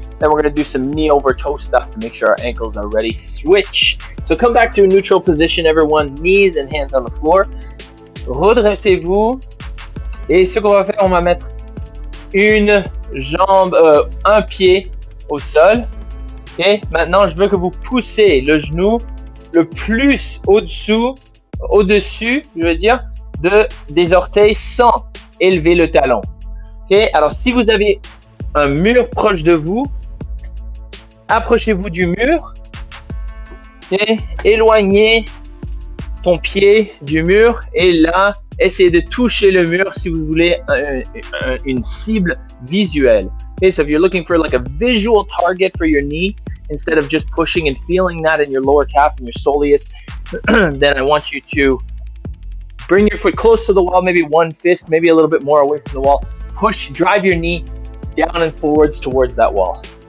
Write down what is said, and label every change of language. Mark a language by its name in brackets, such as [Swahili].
[English] Then we're going to do some knee over toe stuff to make sure our ankles are ready. Switch. So come back to a neutral position, everyone. Knees and hands on the floor. [French] Redressez-vous. Et ce qu'on va faire, on va mettre une jambe, un pied au sol. Okay? Maintenant, je veux que vous poussez le genou le plus au-dessus, je veux dire, des orteils sans élever le talon. Okay? Alors, si vous avez un mur proche de vous, approchez-vous du mur et éloignez ton pied du mur et là, essayez de toucher le mur si vous voulez une cible visuelle. [English] Okay, so if you're looking for like a visual target for your knee, instead of just pushing and feeling that in your lower calf and your soleus, then I want you to bring your foot close to the wall, maybe one fist, maybe a little bit more away from the wall. Push, drive your knee down and forwards towards that wall.